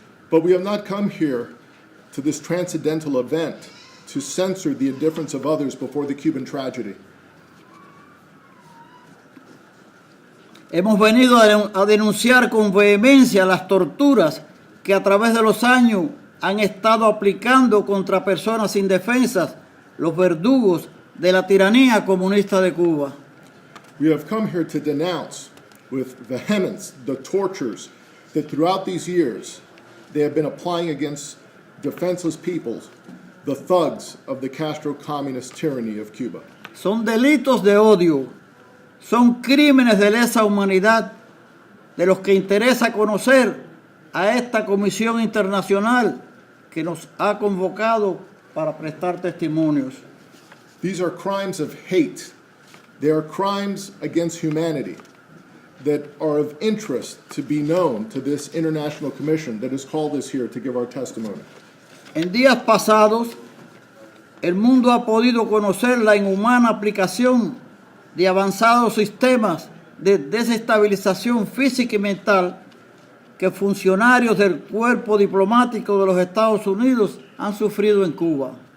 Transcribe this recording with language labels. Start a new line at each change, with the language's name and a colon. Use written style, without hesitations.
English: But we have not come here to this transcendental event to censor the indifference of others before the Cuban tragedy.
Spanish: Hemos venido a denunciar con vehemencia las torturas que a través de los años han estado aplicando contra personas indefensas los verdugos de la tiranía comunista de Cuba.
English: We have come here to denounce with vehemence the tortures that throughout these years they have been applying against defenseless peoples, the thugs of the Castro communist tyranny of Cuba.
Spanish: Son delitos de odio, son crímenes de lesa humanidad de los que interesa conocer a esta Comisión Internacional que nos ha convocado para prestar testimonios.
English: These are crimes of hate. They are crimes against humanity that are of interest to be known to this international commission that has called us here to give our testimony.
Spanish: En días pasados, el mundo ha podido conocer la inhumana aplicación de avanzados sistemas de desestabilización física y mental que funcionarios del cuerpo diplomático de los Estados Unidos han sufrido en Cuba.